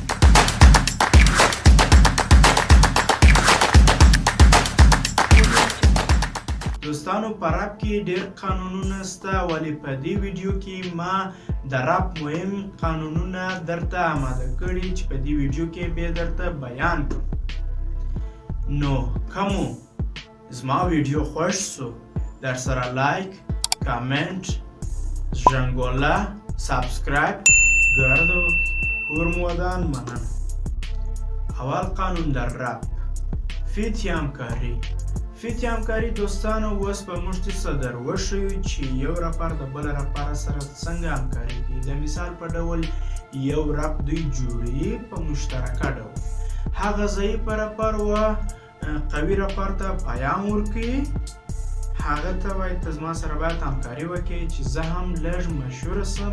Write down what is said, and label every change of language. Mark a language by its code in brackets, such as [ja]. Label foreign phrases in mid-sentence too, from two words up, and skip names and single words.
[ps] دوستانو په رپ کې ډېر قانونونه شته ولی په دې ویډیو کې ما د رپ مهم قانونونه درته آماده کړي چې په دې ویډیو کې به درته بیان کړم. نو کومو زما ویډیو خوښ سو در سره [en] like comment [ps] ژنګوله سابسکرایب ګرده کور مو ودان مننه. [fa] اول قانون در رپ فیت همکاری. [ps] فیت همکاری دوستانو اوس په موږ ته څه در وښیو چې یو رپر د بل رپر سره څنګه همکاري کوي. د مثال په ډول یو رپ دوی جوړي په مشترکه ډول هغه ضعیف رپر و قوي رپر ته پیام ورکوي هغه ته وایي ته زما سره باید همکاري وکړي چې زه هم لږ مشهوره سم.